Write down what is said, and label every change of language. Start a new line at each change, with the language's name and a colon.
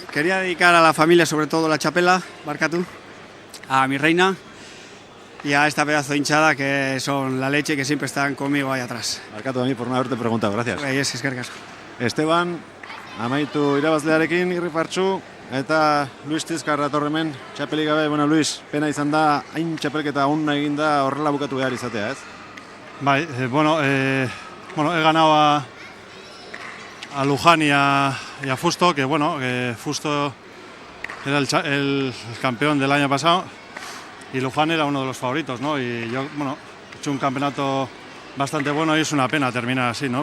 Spanish: Quería dedicar a la familia, sobre todo la chapela, Barkatu, a mi reina y a esta pedazo de hinchada que son la leche, que siempre están conmigo ahí atrás. Barkatu a mí por no haberte preguntado, gracias.
Basque: Eskerrik asko. Esteban, amaitu irabazlearekin irripartzu, eta Luis Ziskar datorremen, txapelik gabe. Bueno, Luis, pena izan da, hain txapelketa onna egin da horrela bukatu behar izatea, ez?
Spanish: Bai, he ganado a Luján y a Fusto, que bueno, que Fusto era el campeón del año pasado y Luján era uno de los favoritos, ¿no? Y yo, bueno, he hecho un campeonato bastante bueno y es una pena terminar así, ¿no?